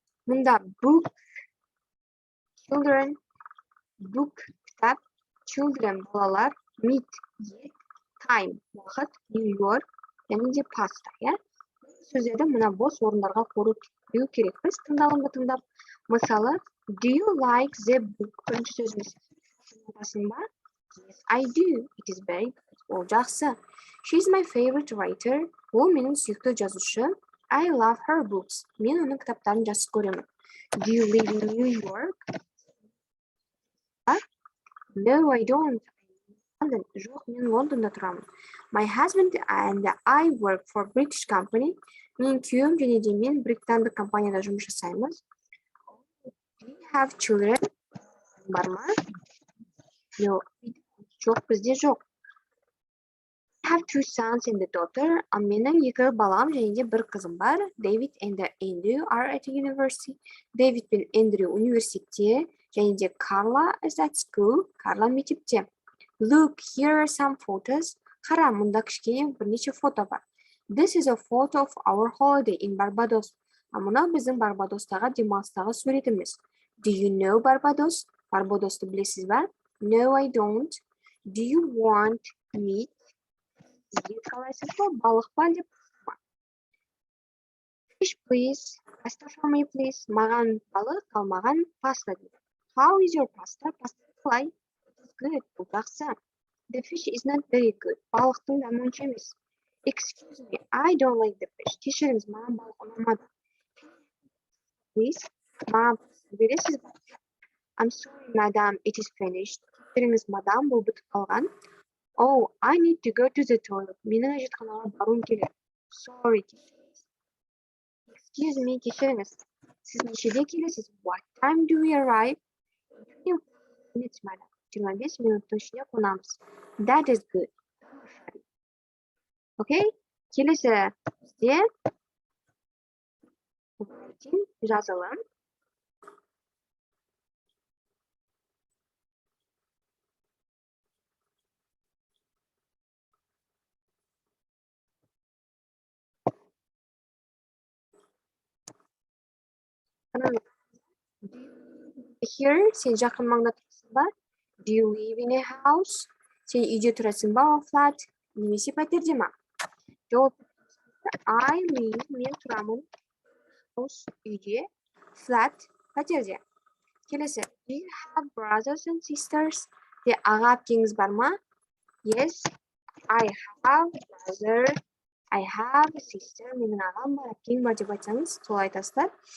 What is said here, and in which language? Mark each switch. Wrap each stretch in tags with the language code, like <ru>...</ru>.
<kk>Мұнда book, children, book, кітап, children, балалар, meet, ет, time, уақыт, New York, және де pasta, иә? Сөздерді мына бос орындарға қою керекпіз, тыңдалымды тыңдап. Мысалы,</kk> <en>do you like the book?</en> <kk>Бірінші сөзіміз басын ба?</kk> <en>Yes, I do. It is very good.</en> <kk>Ол жақсы.</kk> <en>She's my favorite writer.</en> <kk>Ол менің сүйікті жазушы.</kk> <en>I love her books.</en> <kk>Мен оның кітаптарын жақсы көремін.</kk> <en>Do you live in New York? No, I don't.</en> <kk>Жоқ, мен Лондонда тұрамын.</kk> <en>My husband and I work for British company.</en> <kk>Мен күйеуім және де мен британдық компанияда жұмыс жасаймыз.</kk> <en>Do you have children?</en> <kk>Бар ма? No, жоқ, бізде жоқ.</kk> <en>I have two sons and a daughter.</en> <kk>Менің екі балам және де бір қызым бар.</kk> <en>David and Andrew are at university.</en> <kk>David пен Andrew университетте, және де</kk> <en>Carla is at school.</en> <kk>Carla мектепте.</kk> <en>Look, here are some photos.</en> <kk>Қара, мұнда кішкене бірнеше фото бар.</kk> <en>This is a photo of our holiday in Barbados.</en> <kk>Мына біздің Барбадостағы демалыстағы суретіміз.</kk> <en>Do you know Barbados?</en> <kk>Барбадосты білесіз ба?</kk> <en>No, I don't. Do you want meat?</en> <kk>Қалайсыз ба? Балық па деп?</kk> <en>Fish, please. Pasta for me, please.</en> <kk>Маған балық, ал маған паста дейді.</kk> <en>How is your pasta?</en> <kk>Pasta қалай? Good, бұл жақсы.</kk> <en>The fish is not very good.</en> <kk>Балықтың да онша емес.</kk> <en>Excuse me, I don't like the fish.</en> <kk>Кешіріңіз, маған балық ұнамады. Please, маған бересіз ба?</kk> <en>I'm sorry, madam, it is finished.</en> <kk>Кешіріңіз, мадам, бұл бітіп қалған.</kk> <en>Oh, I need to go to the toilet.</en> <kk>Менің әжетханаға баруым керек.</kk> <en>Sorry, excuse me,</en> <kk>кешіріңіз. Сіз нешеде келесіз?</kk> <en>What time do we arrive? 20 minutes, madam.</en> <kk>25 минуттың ішінде қонамыз.</kk> <en>That is good.</en> <kk>Okay? Келесі бізде жазылым. Here, сен жақын маңда тұрасың ба?</kk> <en>Do you live in a house?</en> <kk>Сен үйде тұрасың ба, flat? Немесе пәтерде ма?</kk> <en>I live,</en> <kk>мен тұрамын. House, үйде. Flat, пәтерде. Келесі.</kk> <en>Do you have brothers and sisters?</en> <kk>Де аға әпкеңіз бар ма?</kk> <en>Yes, I have brother I have a sister.</en> <kk>менің ағам бар, әпкең бар деп айтсаңыз, солай айтасыздар.</kk>